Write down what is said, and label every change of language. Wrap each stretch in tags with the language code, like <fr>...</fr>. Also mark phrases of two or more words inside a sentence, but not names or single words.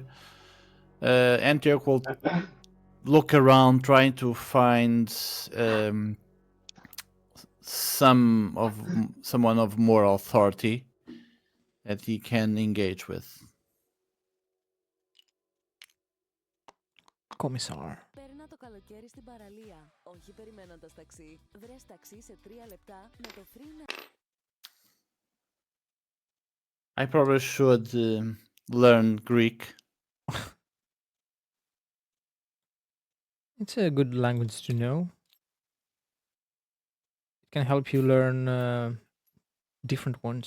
<en>Antioch will look around, trying to find someone of more authority that he can engage with. Commissar.</en> <el>Περνά το καλοκαίρι στην παραλία. Όχι περιμένοντας ταξί. Βρες ταξί σε 3 λεπτά με το free.</el> <en>I probably should learn Greek. It's a good language to know. It can help you learn different ones.</en>